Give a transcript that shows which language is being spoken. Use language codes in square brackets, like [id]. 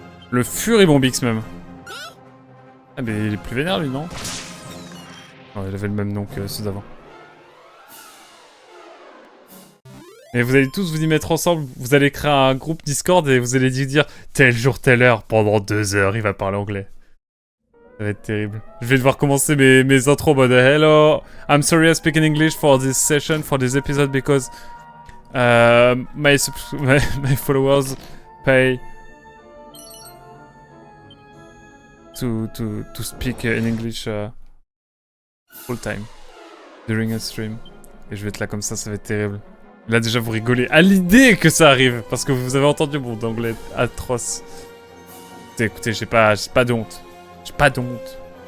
[fr] Le Fury Bombix même. Ah mais il est plus vénère lui, non? Non, il avait le même nom que ceux d'avant. Et vous allez tous vous y mettre ensemble, vous allez créer un groupe Discord et vous allez dire tel jour, telle heure, pendant 2 heures, il va parler anglais. Ça va être terrible. Je vais devoir commencer mes intros en mode [en] hello, I'm sorry I speak in English for this session, for this episode because my followers pay to speak in English full time during a stream. [fr] Et je vais être là comme ça va être terrible. Là déjà vous rigolez à l'idée que ça arrive parce que vous avez entendu mon anglais atroce. Écoutez, j'ai pas de honte. J'ai pas de honte.